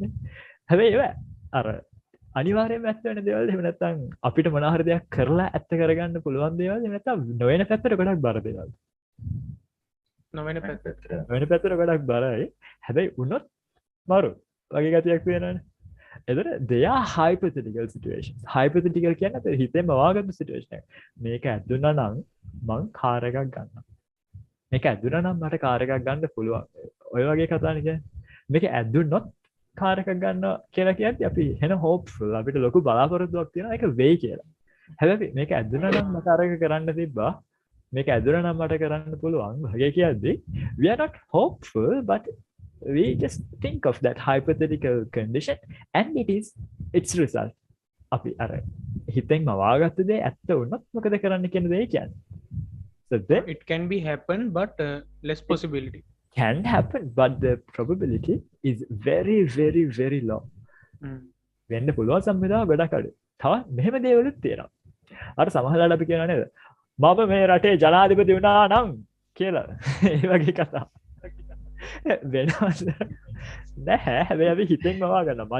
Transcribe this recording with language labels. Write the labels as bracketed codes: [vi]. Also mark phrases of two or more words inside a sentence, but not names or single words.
[si] හැබැයි ඒව අර අනිවාර්යයෙන්ම ඇත්ත වෙන දේවල් එහෙම නැත්නම් අපිට මොන හරි දෙයක් කරලා ඇත්ත කරගන්න පුළුවන් දේවල් එහෙම නැත්නම් නොවන පැත්තට ගොඩක් බර දේවල්. නොවන පැත්ත. වෙන පැත්තට ගොඩක් බරයි. හැබැයි වුණොත් මරු වගේ ගතියක් වෙනවනේ. එතකොට [en] they are hypothetical situations. [si] hypothetical කියන්නේ අපේ හිතෙන්ම වාගත්තු situation එක. මේක ඇදුණා නම් මං කාර් එකක් ගන්නවා. මේක ඇදුණා නම් මට කාර් එකක් ගන්න පුළුවන්. ඔය වගේ කතානේ කියන්නේ. මේක ඇදුනොත් කාර් එකක් ගන්නවා කියලා කියද්දි අපි එන hopeful අපිට ලොකු බලාපොරොත්තුවක් තියෙනවා ඒක වෙයි කියලා. හැබැයි මේක ඇදුණා නම් මට අර එක කරන්න තිබ්බා. මේක ඇදුණා නම් මට කරන්න පුළුවන් වගේ කියද්දි [en] we are not hopeful but we just think of that hypothetical condition and its result. [si] අපි අර හිතෙන්ම වාගත්ත දේ ඇත්ත වුණොත් මොකද කරන්න කියන දේ කියන්නේ. [en] So then It can be happen but less possibility. can happen but the probability is very very very low. [si] වෙන්න පුළුවන් සම්බන්ධතාව ගොඩක් අඩුයි. තව මෙහෙම දේවලුත් තියෙනවා. අර සමහරවිට අපි කියනවා නේද? මම මේ රටේ ජනාධිපති වුණා නම් කියලා. ඒ වගේ කතා. වෙනවද? නැහැ. හැබැයි අපි හිතෙන් මවා ගන්නවා.